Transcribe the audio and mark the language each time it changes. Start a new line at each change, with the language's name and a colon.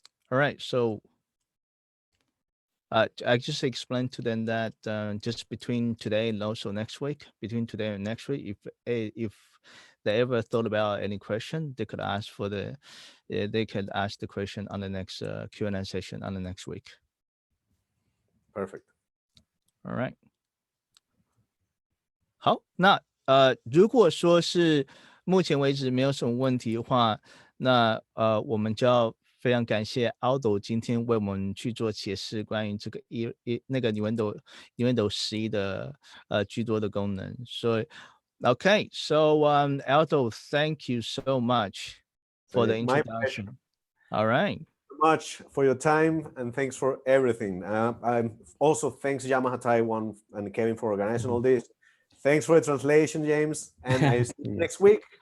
English: All right, so I just explained to them that just between today and also next week, if they ever thought about any question, they could ask the question on the next Q&A session on the next week. Perfect. All right.
Chinese: 好，那如果说是目前为止没有什么问题的话，那我们就要非常感谢 Aldo 今天为我们去做解释关于这个那个 Nuendo 11的居多的功能。
English: So okay, so Aldo, thank you so much for the introduction. All right. Much for your time and thanks for everything. I'm also thanks Yamaha Taiwan and Kevin for organizing all this. Thanks for the translation, James, and I see you next week.